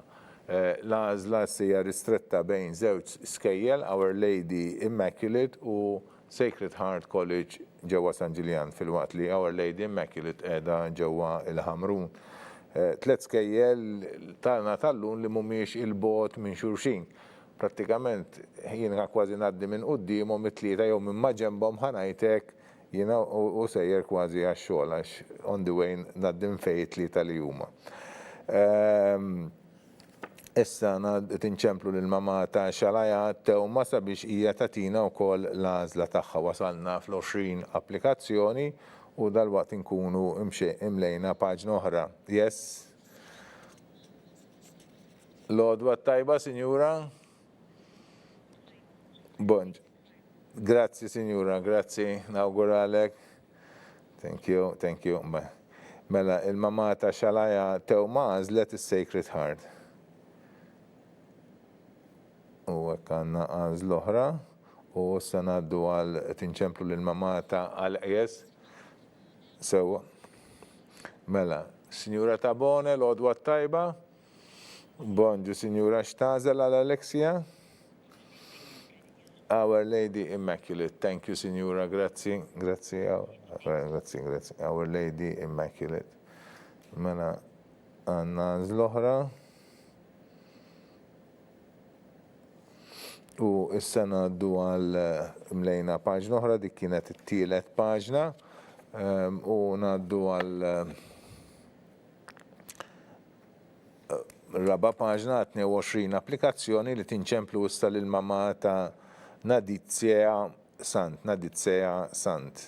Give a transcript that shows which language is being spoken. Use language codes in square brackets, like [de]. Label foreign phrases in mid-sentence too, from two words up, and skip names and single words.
[mt] L-għażla hija ristretta bejn żewġ skejjel, Our Lady Immaculate u Sacred Heart College ġewwa San Ġiljan, fil-waqt li Our Lady Immaculate qiegħda ġewwa il-Ħamrun. Tliet skejjel tagħna tal-lum li mhumiex il-bogħod minn xulxin. Prattikament jiena kważi ngħaddi minn qudiemhom it-tlieta jew minn ma' ġenbhom ħanajtek jiena u sejjer kważi għax-xogħol għax [en] on the way [mt] ngħaddi fejn it-tlieta li huma. Issa tinċemplu lill-mama ta' Xalaja Tewma sabiex hija tagħtina wkoll l-għażla tagħha. Wasalna fl-20 applikazzjoni u dalwaqt inkunu imlejna paġna oħra. Yes? L-għodwa tajba, Sinjura? Bonġ. Grazzi, Sinjura, grazzi. Nawguralek. [en] Thank you. [mt] Mela, il-mama ta' Xalaja Tewma għażlet is-Sacred Heart. U hekk għandna għażla oħra u issa ngħaddu għal tinċemplu lill-mama ta' Alqjes. Sewa. Mela, Sinjura Tabone, l-għodwa tajba. Bonġu, Sinjura, x'tażel għal Alexia? Our Lady Immaculate. [en] Thank you, [mt] Sinjura, grazzi. Our Lady Immaculate. Mela, għandna l-oħra. U issa ngħaddu għal mlejna paġna oħra, dik kienet it-tielet paġna. U ngħaddu għal raba paġna 22 applikazzjoni li tinċemplu issa lill-mama ta' Nadizia Sant.